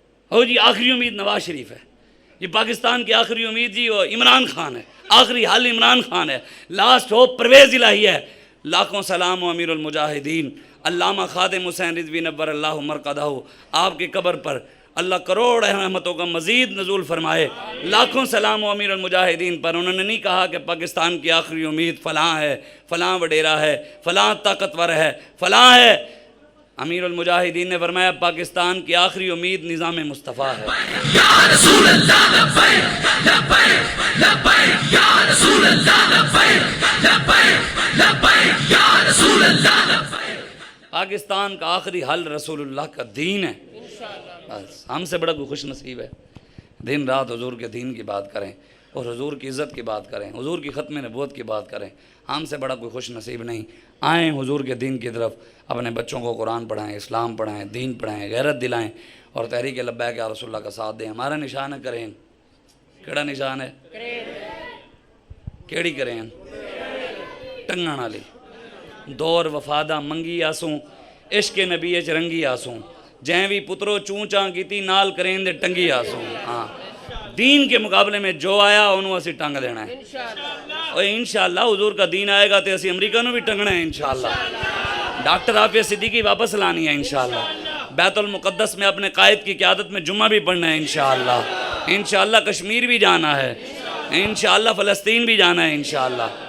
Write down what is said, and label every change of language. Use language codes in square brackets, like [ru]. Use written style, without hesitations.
[ur] ہو جی آخری امید نواز شریف ہے, یہ پاکستان کی آخری امید جی وہ عمران خان ہے, آخری حل عمران خان ہے, [en] last hope [ur] پرویز الہی ہے. لاکھوں سلام و امیر المجاہدین علامہ خادم حسین رضوی نور اللہ مرقدہ, آپ کی قبر پر اللہ کروڑ رحمتوں کا مزید نزول فرمائے. لاکھوں سلام و امیر المجاہدین پر. انہوں نے نہیں کہا کہ پاکستان کی آخری امید فلاں ہے, فلاں وڈیرا ہے, فلاں طاقتور ہے, فلاں ہے. امیر المجاہدین نے فرمایا پاکستان کی آخری امید نظام مصطفیٰ ہے. یا رسول اللہ لبیک لبیک لبیک یا رسول اللہ لبیک لبیک لبیک یا رسول اللہ لبیک. پاکستان کا آخری حل رسول اللہ کا دین ہے. بس ہم سے بڑا کوئی خوش نصیب ہے. دن رات حضور کے دین کی بات کریں اور حضور کی عزت کی بات کریں, حضور کی ختم نبوت کی بات کریں. ہم سے بڑا کوئی خوش نصیب نہیں. آئیں حضور کے دین کی طرف, اپنے بچوں کو قرآن پڑھائیں, اسلام پڑھائیں, دین پڑھائیں, غیرت دلائیں اور تحریک لبیک یا رسول اللہ کا ساتھ دیں. ہمارا نشان ہے کریں. [pa] کیڑا نشان ہے؟ کیڑی کریں؟ ٹنگن والی. دور وفادہ منگی آسوں, عشق نبی اچ رنگی آسوں, جیں بھی پترو چوں چاں کیتی نال کریں دے ٹنگی آسوں. ہاں [ur] دین کے مقابلے میں جو آیا [pa] انہوں اسی ٹنگ دینا ہے [ur] اور انشاءاللہ حضور کا دین آئے گا تو [pa] اسی امریکہ نو بھی ٹنگنا ہے [ur] انشاءاللہ. ڈاکٹر عافیہ صدیقی واپس لانی ہے انشاءاللہ. بیت المقدس میں اپنے قائد کی قیادت میں جمعہ بھی پڑھنا ہے انشاءاللہ. انشاءاللہ کشمیر بھی جانا ہے انشاءاللہ. فلسطین بھی جانا ہے انشاءاللہ.